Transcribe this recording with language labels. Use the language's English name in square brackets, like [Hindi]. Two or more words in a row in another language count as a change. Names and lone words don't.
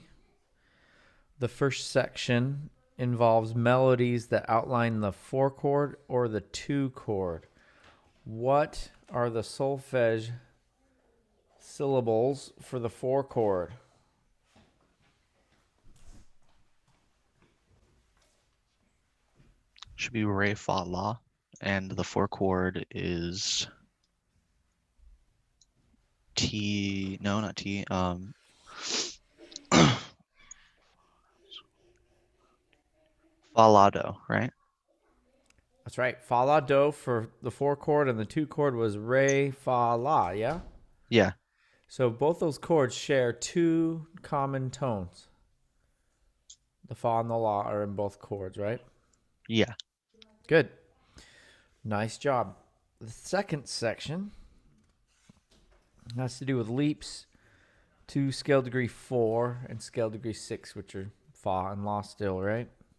[English] The first section involves melodies that outline the 4 chord or the 2 chord. What are the solfege syllables for the 4 chord? Should be re, fa, la, and the 4 chord is T. No, not T. Fa, la, do, right? That's right. Fa, la, do for the 4 chord, and the 2 chord was re, fa, la, yeah? Yeah. So both those chords share 2 common tones. The fa and the la are in both chords, right? Yeah. Good. Nice job. The second section has to do with leaps to scale degree 4 and scale degree 6, which are fa and la still, right?